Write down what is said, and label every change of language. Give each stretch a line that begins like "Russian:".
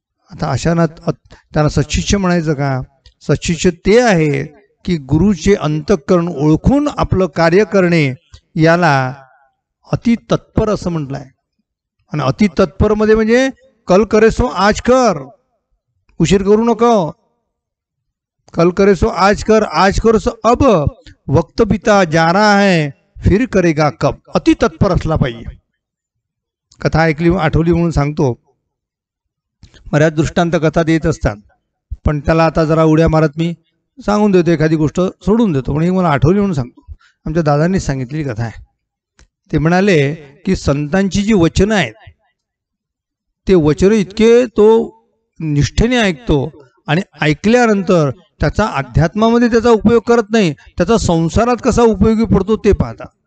Marathi: आता अशाना त्यांना सत्शिष्य म्हणायचं का? सत्शिष्य ते आहे की गुरुचे अंतःकरण ओळखून आपलं कार्य करणे, याला अति तत्पर असं म्हटलंय. आणि अति तत्पर मध्ये म्हणजे
Hindi: कल करे सो आज कर,
Marathi: उशीर करू नको.
Hindi: कल करे सो आज कर सो अब, वक्त बीता जा रहा है फिर करेगा कब.
Marathi: अति तत्पर असला पाहिजे. कथा ऐकली आठवली म्हणून सांगतो. बऱ्याच दृष्टांत कथा देत असतात, पण त्याला आता जरा उड्या मारत मी सांगून देतो, एखादी गोष्ट सोडून देतो, पण ही मला आठवली म्हणून सांगतो. आमच्या दादांनी सांगितलेली कथा आहे. ते म्हणाले की संतांची जी वचनं आहेत ते वचन इतके तो निष्ठेने ऐकतो, आणि ऐकल्यानंतर त्याचा अध्यात्मामध्ये त्याचा उपयोग करत नाही, त्याचा संसारात कसा उपयोगी पडतो ते पाहता.